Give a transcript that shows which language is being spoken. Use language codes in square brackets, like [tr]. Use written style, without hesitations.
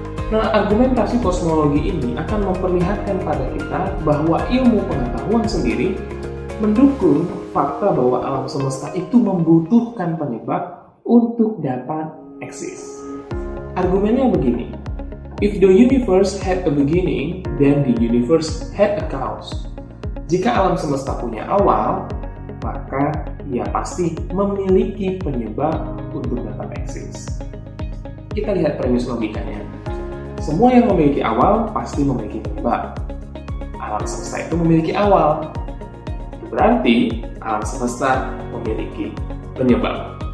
[id] Nah, argumentasi kosmologi ini akan memperlihatkan pada kita bahwa ilmu pengetahuan sendiri mendukung fakta bahwa alam semesta itu membutuhkan penyebab untuk dapat eksis. Argumennya begini. [en] If the universe had a beginning, then the universe had a cause. [id] Jika alam semesta punya awal, maka ia pasti memiliki penyebab untuk dapat eksis. Kita lihat premis logikanya. Semua yang memiliki awal pasti memiliki penyebab. Alam semesta itu memiliki awal. Itu berarti alam semesta memiliki penyebab.